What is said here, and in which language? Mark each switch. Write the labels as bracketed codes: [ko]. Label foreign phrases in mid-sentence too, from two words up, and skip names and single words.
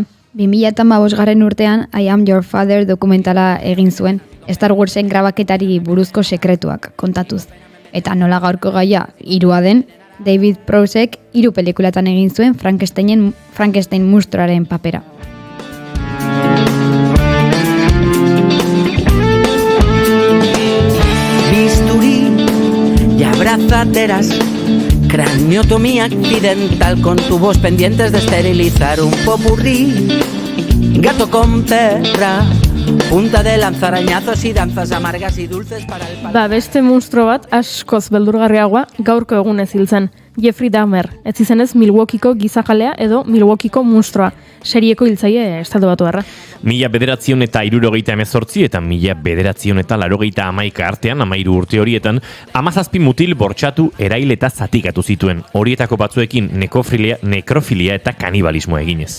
[eu] 2015 urtean I Am Your Father dokumentala egin zuen, Star Warsen grabaketari buruzko sekretuak kontatuz. Eta nola gaurko gaia hirua den, David Prowsek 3 pelikulatan egin zuen Frankenstein mustroaren papera. [es] Bisturí y abrazaderas, craniotomía accidental con tubos pendientes de esterilizar un popurrí, gato con perra, punta de lanzarañazos y danzas amargas y dulces para el paladar. [eu] Beste monstruo bat askoz beldurgarriagoa gaurko egunez hil zen, Jeffrey Dahmer, ez izenez Milwaukeeko gizajalea edo Milwaukeeko monstruoa, serieko hiltzaile estatubatuarra. 1978 eta 1981 artean, 13 urte horietan, 17 mutil bortxatu, erail eta zatikatu zituen, horietako batzuekin nekrofilia eta kanibalismoa eginez.